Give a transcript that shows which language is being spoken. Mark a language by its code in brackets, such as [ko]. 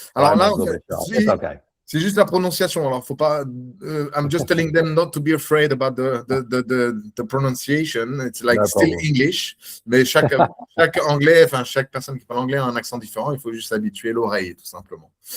[fr] Alors là, en fait, c'est juste la prononciation. Alors, faut pas. [en] I'm just telling them not to be afraid about the pronunciation. It's like no still problem. English. [fr] Mais chaque anglais, enfin chaque personne qui parle anglais a un accent différent. Il faut juste s'habituer l'oreille, tout simplement.